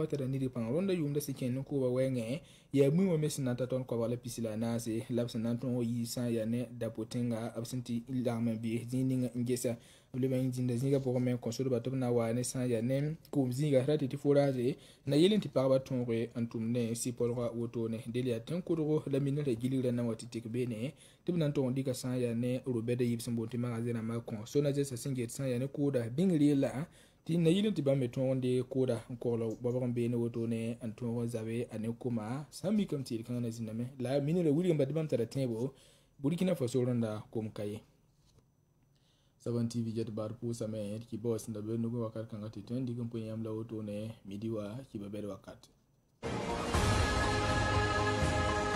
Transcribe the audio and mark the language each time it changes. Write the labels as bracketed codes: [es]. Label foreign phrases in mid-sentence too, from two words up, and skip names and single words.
[mos] tara nidg pãng rõnda yʋʋmda sẽn kẽnd n kʋʋba wɛɛngẽ yaa bũe wã me sẽn na n ta tõnd koabg la pisi la a naase la b sẽn na n tõog yɩɩ sã n yaa ne dapoe tẽnga b sẽn tɩ lagm n bees zĩig ning n gesa b leb n zĩnda zĩiga pʋgẽ me n kõ sodba tɩ b na n waa ne sã n yaa ne koom zĩiga ra tɩ tɩ forage na yell n tɩ pagba tõoge n tʋm ne sɩ-pɔlgã wotone del yaa tẽn kʋdgo la minrã gilgrã na wa tɩ tek beene tɩ b na n tog n dɩka sã n yaa ne robɛda yib sẽn boond tɩ magazin rãmbã kõ sona zesa sẽn get sã n yaa ne kʋʋda bĩngr yella tɩ na yɩl n tɩ bãmb me tõog n dee kʋʋda n kogl babg n beene wotone n tõog n zabe a ne kʋma sã n mikame tɩ yel-kãngã na zĩndame la minrã wilgame tɩ bãmb tara tẽebo Burkina Faso rõnda kom ka ye Saban TV jet bar pʋʋsame tɩ ba wa sẽn da be nugẽ wakat kãngã tɩ tõe n dɩk n pʋẽ yãmb la wotone midi wa kɩba bɛd wakat